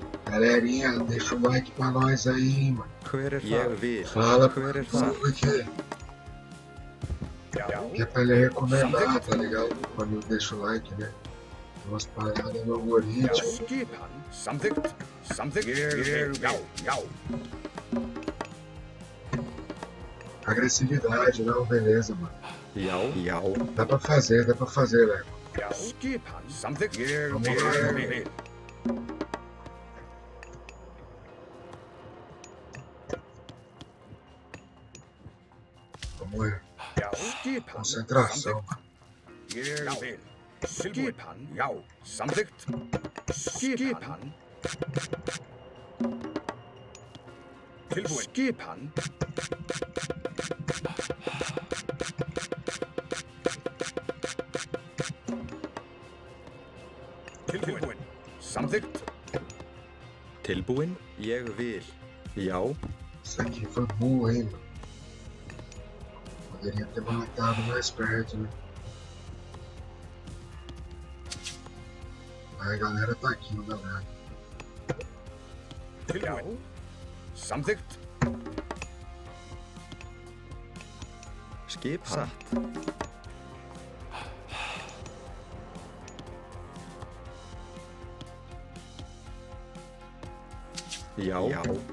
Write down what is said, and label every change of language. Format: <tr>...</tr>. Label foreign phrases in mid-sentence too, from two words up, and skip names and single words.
<pt>Galerinha, deixa o like pra nós aí, mano.</pt> <is>Hver ég vil.</is> <pt>Fala</pt> <is>Hver</is> <pt>pro</pt> <is>það?</is> <pt>povo que é pra ele recomendar, tá ligado? Quando eu deixo o like, né? Tem umas paradas no algoritmo.</pt> <is>Skipan. Samþykkt. Samþykkt. Ég vil. Já.</is> <pt>Agressividade, não, beleza, mano.</pt> <is>Já.</is> <pt>Dá pra fazer, Léo.</pt> <is>Skipan. Samþykkt. Ég</is> <pt>Vamos lá.</pt> <is>vil.</is> <pt>Vamos ver.</pt> <is>Skipan.</is> <pt>Concentração.</pt> <is>Ég vil. Skipan. Já. Samþykkt. Skipan. Tilbúin. Skipan. Tilbúin. Samþykkt. Tilbúin? Ég vil. Já.</is> <pt>Isso aqui foi burro, hein, mano. Poderia ter matado mais perto, né? Aí a galera tá aqui, galera.</pt> <is>Tilbúin. Samþykkt. Skip satt. Já.</is>